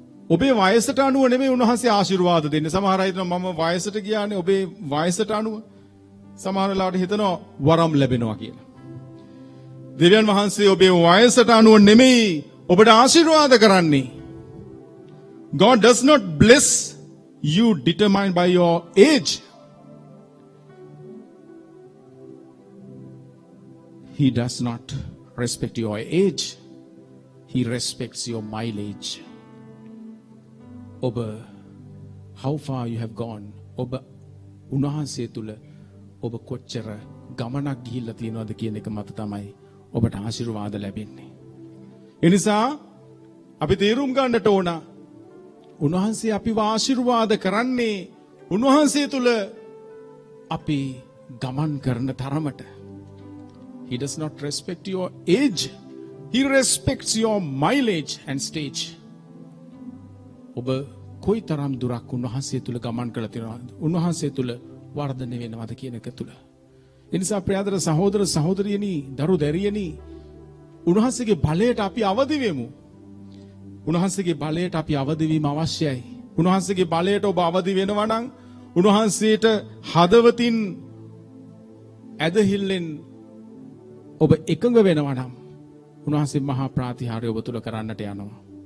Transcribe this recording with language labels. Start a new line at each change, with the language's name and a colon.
Sinhala: ඔබේ වයසට අනුව නෙමෙයි උන්වහන්සේ ආශිර්වාද දෙන්නේ. සමහර අය හිතනවා මම වයසට ගියානේ ඔබේ වයසට අනුව. සමහර වෙලාවට හිතනවා වරම් ලැබෙනවා කියලා. දෙවියන් වහන්සේ ඔබේ වයසට අනුව නෙමෙයි ඔබට ආශිර්වාද කරන්නේ.
English: God does not bless you determined by your age. He does not respect your age. He respects your mileage. Oba, how far you have gone.
Sinhala: Oba, උන්වහන්සේ තුල ඔබ කොච්චර ගමනක් ගිහිල්ලා තියෙනවද කියන එක මත තමයි ඔබට ආශිර්වාද ලැබෙන්නේ. ඒ නිසා අපි තීරුම් ගන්නට ඕන උන්වහන්සේ අපිව ආශිර්වාද කරන්නේ උන්වහන්සේ තුල අපි ගමන් කරන තරමට.
English: He does not respect your age. He respects your mileage and stage.
Sinhala: ඔබ කොයි තරම් දුරක් උන්වහන්සේ තුල ගමන් කළ තියෙනවද? උන්වහන්සේ තුල වර්ධනය වෙනවද කියන එක තුල. ඒ නිසා ප්‍රියතර සහෝදර සහෝදරියනි, දරු දැරියනි, උන්වහන්සේගේ බලයට අපි අවදි වෙමු. උන්වහන්සේගේ බලයට අපි අවදි වීම අවශ්‍යයි. උන්වහන්සේගේ බලයට ඔබ අවදි වෙනවා නම් උන්වහන්සේට හදවතින් ඇදහිල්ලෙන් ඔබ එකඟ වෙනවා නම් උන්වහන්සේ මහා ප්‍රාතිහාර්ය ඔබ තුල කරන්නට යනවා.